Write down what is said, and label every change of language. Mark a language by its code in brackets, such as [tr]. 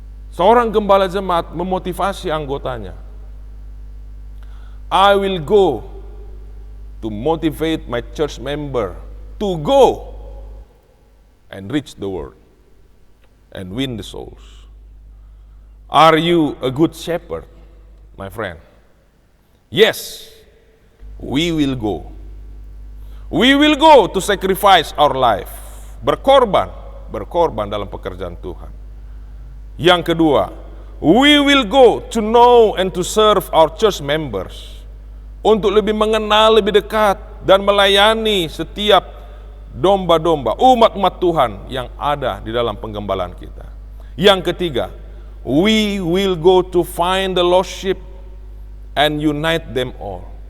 [id] Seorang gembala jemaat memotivasi anggotanya. [en] I will go to motivate my church member to go and reach the world and win the souls. Are you a good shepherd, my friend? Yes, we will go. We will go to sacrifice our life. [id] Berkorban dalam pekerjaan Tuhan. Yang kedua, [en] we will go to know and to serve our church members. [id] Untuk lebih mengenal lebih dekat dan melayani setiap domba-domba, umat-umat Tuhan yang ada di dalam penggembalaan kita. Yang ketiga, [en] we will go to find the lost sheep and unite them all.